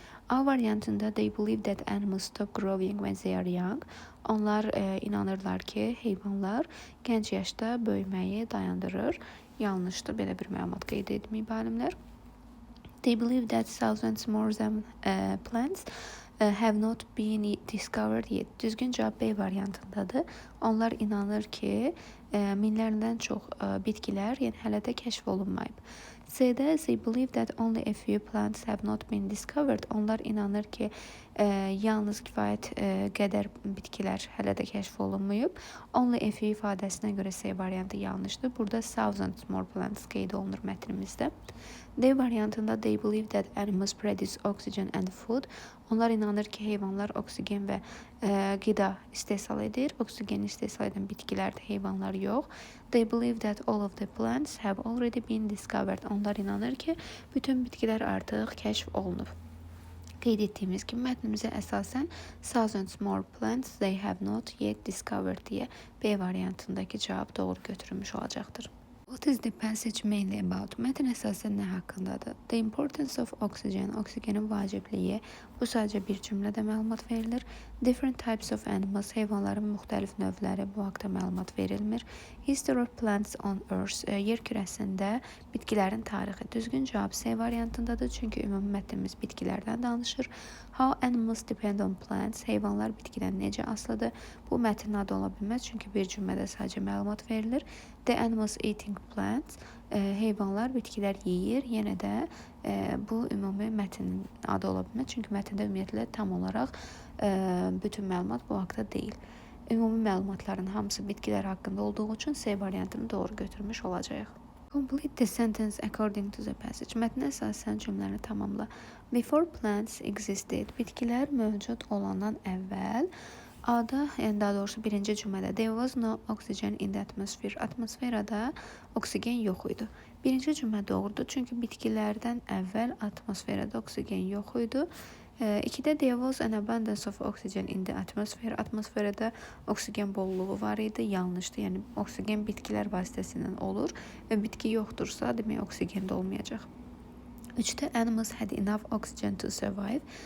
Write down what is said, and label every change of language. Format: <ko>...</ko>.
<az>A variantında</az> <en>they believe that animals stop growing when they are young.</en> <az>Onlar inanırlar ki, heyvanlar gənc yaşda böyüməyi dayandırır. Yanlışdır, belə bir məlumat qeyd etməyib alimlər.</az> <en>They believe that thousands more than plants have not been discovered yet.</en> <az>Düzgün cavab B variantındadır. Onlar inanır ki, minlərdən çox bitkilər hələ də kəşf olunmayıb. C-də</az> <en>they believe that only a few plants have not been discovered.</en> <az>Onlar inanır ki, yalnız kifayət qədər bitkilər hələ də kəşf olunmayıb.</az> <en>Only a few</en> <az>ifadəsinə görə C variantı yanlışdır. Burada</az> <en>thousands more plants</en> <az>qeyd olunur mətnimizdə. D variantında</az> <en>they believe that animals produce oxygen and food.</en> <az>Onlar inanır ki, heyvanlar oksigen və qida istehsal edir. Oksigen istehsal edən bitkilərdir, heyvanlar yox.</az> <en>They believe that all of the plants have already been discovered.</en> <az>Onlar inanır ki, bütün bitkilər artıq kəşf olunub. Qeyd etdiyimiz kimi mətnimizə əsasən</az> <en>thousands more plants they have not yet discovered</en> <az>deyə B variantındakı cavab doğru götürülmüş olacaqdır.</az> <en>What is the passage mainly about?</en> <az>Mətn əsasən nə haqqındadır?</az> <en>The importance of oxygen,</en> <az>oksigenin vacibliyi. Bu sadəcə bir cümlədə məlumat verilir.</az> <en>Different types of animals,</en> <az>heyvanların müxtəlif növləri, bu haqda məlumat verilmir.</az> <en>History of plants on earth,</en> <az>yer kürəsində bitkilərin tarixi. Düzgün cavab C variantındadır, çünki ümumi mətnimiz bitkilərdən danışır.</az> <en>How animals depend on plants,</en> <az>heyvanlar bitkidən necə asılıdır? Bu mətnin adı ola bilməz, çünki bir cümlədə sadəcə məlumat verilir.</az> <en>The animals eating plants,</en> <az>heyvanlar bitkilər yeyir. Yenə də bu ümumi mətnin adı ola bilməz, çünki mətndə ümumiyyətlə tam olaraq bütün məlumat bu haqda deyil. Ümumi məlumatların hamısı bitkilər haqqında olduğu üçün C variantını doğru götürmüş olacağıq.</az> <en>Complete the sentence according to the passage.</en> <az>Mətnə əsasən cümləni tamamla.</az> <en>Before plants existed,</en> <az>bitkilər mövcud olandan əvvəl A-da, yəni daha doğrusu birinci cümlədə</az> <en>there was no oxygen in the atmosphere.</en> <az>Atmosferada oksigen yox idi. Birinci cümlə doğrudur, çünki bitkilərdən əvvəl atmosferada oksigen yox idi. İkidə</az> <en>there was an abundance of oxygen in the atmosphere.</en> <az>Atmosferada oksigen bolluğu var idi. Yanlışdır. Yəni oksigen bitkilər vasitəsilə olur və bitki yoxdursa, demək oksigen də olmayacaq. 3-də</az> <en>animals had enough oxygen to survive.</en>